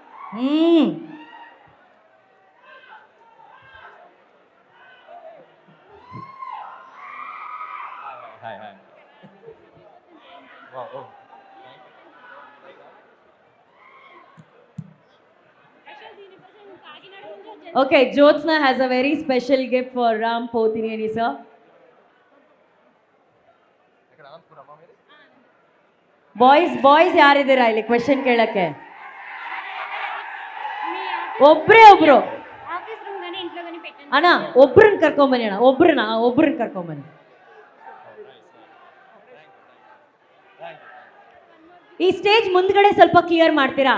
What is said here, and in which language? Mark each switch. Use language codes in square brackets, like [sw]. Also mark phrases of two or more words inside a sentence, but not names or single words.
[en] Hi. Wow. Oh. Okay, Jyotsna has a very special gift for Ram Pothineni, sir. [kn] ಬಾಯ್ಸ್ ಯಾರಿದ್ದೀರಾ ಇಲ್ಲಿ ಕ್ವೆಶನ್ ಕೇಳಕ್ಕೆ? ಒಬ್ರು [en] office room [te] గాని ఇంట్లో గాని పెట్టండి. [kn] ಅಣ್ಣ ಒಬ್ರನ್ನ ಕರ್ಕೊಂಬನ್ನಿ ಅಣ್ಣ, ಒಬ್ರನ್ನ ಕರ್ಕೊಂಬನ್ನಿ. ಈ ಸ್ಟೇಜ್ ಮುಂದ್ಗಡೆ ಸ್ವಲ್ಪ ಕ್ಲಿಯರ್ ಮಾಡ್ತೀರಾ?